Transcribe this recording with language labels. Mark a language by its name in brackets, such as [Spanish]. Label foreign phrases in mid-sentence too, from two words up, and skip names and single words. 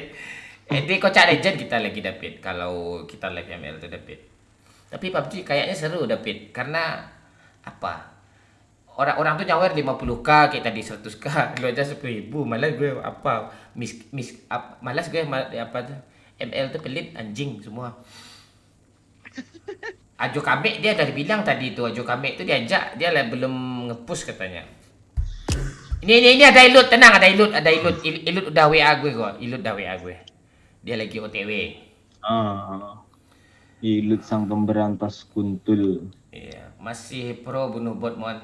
[Indonesian] Di Kocak Legend kita lagi David. Kalau kita live ML tu David. Tapi PUBG kayaknya seru David. Karena apa? Orang-orang tu nyawer 50k, kayak tadi 100k. Lu aja 10,000. Malas gue apa? Malas gue apa tu? ML tu pelit anjing semua. Ajo Kamek dia dah bilang tadi tu. Ajo Kamek tu diajak, dia lah belum nge-push katanya. Ini ada Ilut, tenang ada Ilut. Ilut udah WA gue kok. Ilut dah WA gue. Dia lagi OTW. Ilut sang pemberantas kuntul. Iya, masih pro bunuh bot Mon.